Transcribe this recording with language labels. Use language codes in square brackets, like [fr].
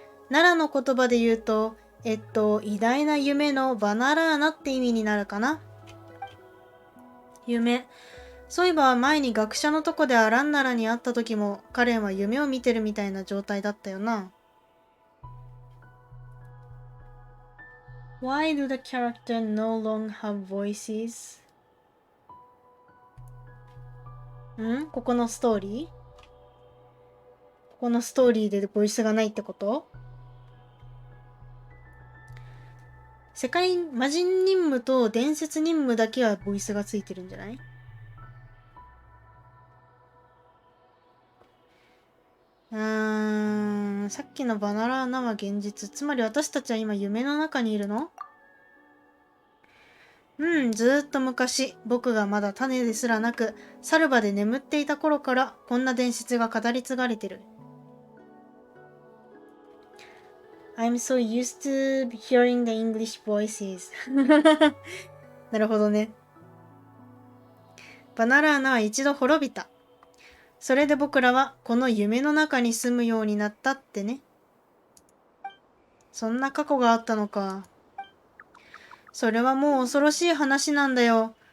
[ja] 奈良の言葉で言うと、偉大な夢のバナラーナって意味になるかな。夢。そういえば前に学者のとこでアランナラに会った時も彼は夢を見てるみたいな状態だったよな。 [en] Why do the character no longer have voices? [ja] ここのストーリー？ここのストーリーでボイスがないってこと？世界魔人任務と伝説任務だけはボイスがついてるんじゃない？さっきのバナラーナは現実。つまり私たちは今夢の中にいるの？ずーっと昔、僕がまだ種ですらなく、サルバで眠っていた頃から、こんな伝説が語り継がれてる。 [en] I'm so used to hearing the English voices. [ja] なるほどね。バナラーナは一度滅びた。それで僕らはこの夢の中に住むようになったってね。そんな過去があったのか。それはもう恐ろしい話なんだよ。